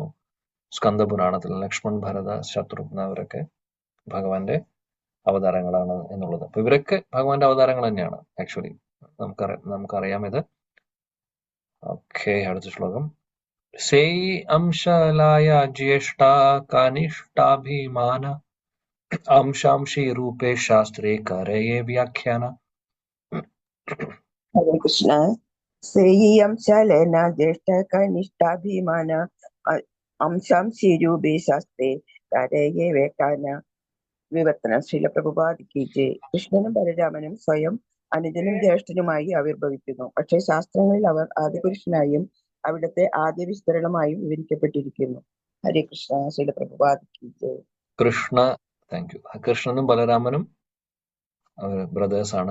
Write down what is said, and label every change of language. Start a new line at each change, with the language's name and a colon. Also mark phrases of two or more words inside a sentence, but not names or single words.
Malayalam: സ്കന്ദപുരാണത്തിൽ ലക്ഷ്മൺ, ഭരത, ശത്രുഘ്ന അവരൊക്കെ ഭഗവാന്റെ അവതാരങ്ങളാണ് എന്നുള്ളത്. അപ്പൊ ഇവരൊക്കെ ഭഗവാന്റെ അവതാരങ്ങൾ തന്നെയാണ് ആക്ച്വലി. നമുക്കറിയാം ഇത്. ഓക്കെ, അടുത്ത ശ്ലോകം.
Bangla: সেই অংশ লঞা জ্যেষ্ঠ কনিষ্ঠাভিমান অংশাংশী রূপে শাস্ত্রে করয়ে ব্যাখ্যান. हरे कृष्ण. সেই অংশ লঞা জ্যেষ্ঠ কনিষ্ঠাভিমান অংশাংশী রূপে শাস্ত্রে করয়ে ব্যাখ্যান.
Malayalam: വിവർത്തനം
Hindi: श्रील प्रभुपाद की जय.
Malayalam: കൃഷ്ണനും ബലരാമനും സ്വയം അനുജനും ജ്യേഷ്ഠനുമായി ആവിർഭവിക്കുന്നു. പക്ഷേ ശാസ്ത്രങ്ങളിൽ അവർ ആദിപുരുഷനായും അവിടുത്തെ ആദ്യ വിസ്തരണമായും വിവരിക്കപ്പെട്ടിരിക്കുന്നു. ഹരേ കൃഷ്ണ.
Hindi: श्रील प्रभुपाद की जय.
English: thank you.
Malayalam: കൃഷ്ണനും ബലരാമനും ബ്രദേഴ്സ് ആണ്.